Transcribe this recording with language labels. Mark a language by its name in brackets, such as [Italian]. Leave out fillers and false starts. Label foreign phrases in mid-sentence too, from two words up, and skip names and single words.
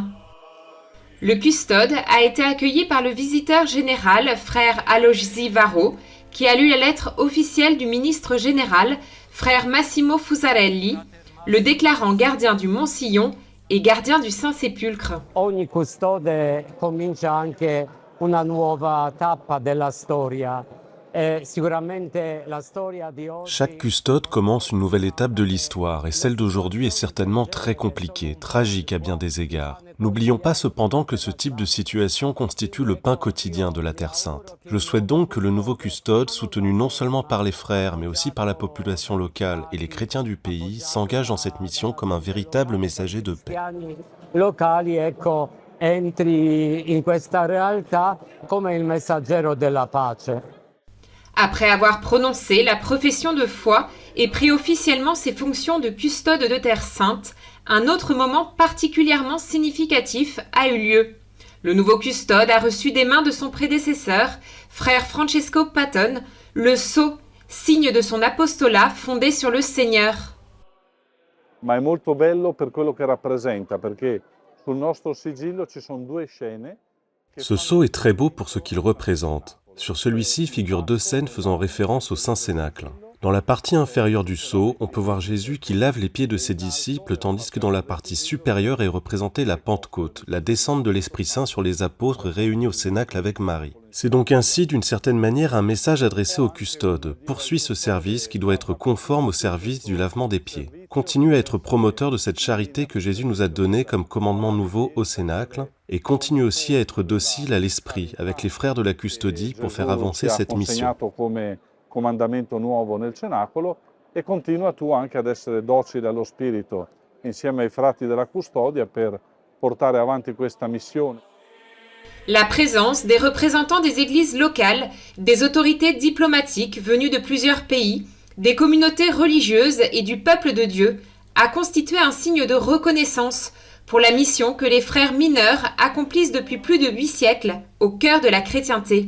[French] Le custode a été accueilli par le visiteur général, frère Aloisi Varro, qui a lu la lettre officielle du ministre général, frère Massimo Fusarelli, le déclarant gardien du Mont-Sillon et gardien du Saint-Sépulcre. [Italian] Ogni custode comincia anche una nuova tappa della storia. [French] Chaque custode commence une nouvelle étape de l'histoire et celle d'aujourd'hui est certainement très compliquée, tragique à bien des égards. N'oublions pas cependant que ce type de situation constitue le pain quotidien de la Terre Sainte. Je souhaite donc que le nouveau custode, soutenu non seulement par les frères mais aussi par la population locale et les chrétiens du pays, s'engage dans cette mission comme un véritable messager de paix. [Italian] Entri in questa realtà come il messaggero della pace. [French] Après avoir prononcé la profession de foi et pris officiellement ses fonctions de custode de Terre Sainte, un autre moment particulièrement significatif a eu lieu. Le nouveau custode a reçu des mains de son prédécesseur, frère Francesco Patton, le sceau, signe de son apostolat fondé sur le Seigneur. [Italian] Ma è molto bello per quello che rappresenta, perché sul nostro sigillo ci sono 2 scene. [French] Ce sceau est très beau pour ce qu'il représente. Sur celui-ci figurent 2 scènes faisant référence au Saint-Cénacle. Dans la partie inférieure du sceau, on peut voir Jésus qui lave les pieds de ses disciples, tandis que dans la partie supérieure est représentée la Pentecôte, la descente de l'Esprit Saint sur les apôtres réunis au Cénacle avec Marie. C'est donc ainsi, d'une certaine manière, un message adressé au custode. Poursuis ce service qui doit être conforme au service du lavement des pieds. Continue à être promoteur de cette charité que Jésus nous a donnée comme commandement nouveau au Cénacle, et continue aussi à être docile à l'Esprit avec les frères de la custodie pour faire avancer cette mission. [Italian] Comandamento nuovo nel cenacolo e continua tu anche ad essere docile allo Spirito insieme ai frati della custodia per portare avanti questa missione. [French] La présence des représentants des églises locales, des autorités diplomatiques venues de plusieurs pays, des communautés religieuses et du peuple de Dieu a constitué un signe de reconnaissance pour la mission que les frères mineurs accomplissent depuis plus de 8 siècles au cœur de la chrétienté.